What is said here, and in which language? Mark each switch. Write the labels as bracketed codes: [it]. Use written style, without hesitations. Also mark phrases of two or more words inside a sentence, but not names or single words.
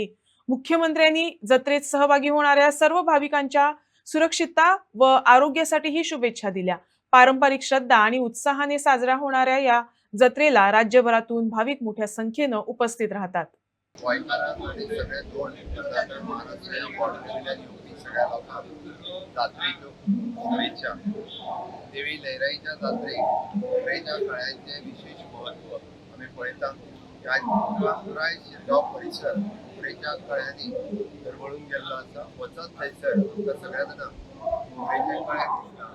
[mr] मुख्यमंत्र्यांनी जत्रेत सहभागी होणाऱ्या सर्व भाविकांच्या सुरक्षितता व आरोग्यासाठीही शुभेच्छा दिल्या. पारंपरिक श्रद्धा आणि उत्साहाने साजरा होणाऱ्या या जत्रेला राज्यभरातून भाविक मोठ्या संख्येनं उपस्थित राहतात. [kok] गोंयकारांक आणि सगळे दोन कर्नाटक महाराष्ट्र या बॉर्डर येवपी सगळ्या लोकांक जात्रेच्यो शुभेच्छा. देवी लयराईच्या जात्रेक पुरायच्या काळ्यांचे विशेष महत्व आम्ही पळयता. पुराय शिरगांव परिसर पुरेच्या कळ्यांनी दरवळून गेल्लो आसा. वचत थंयसर आमकां सगळ्या जाणांक पुरेचे कळे दिसता.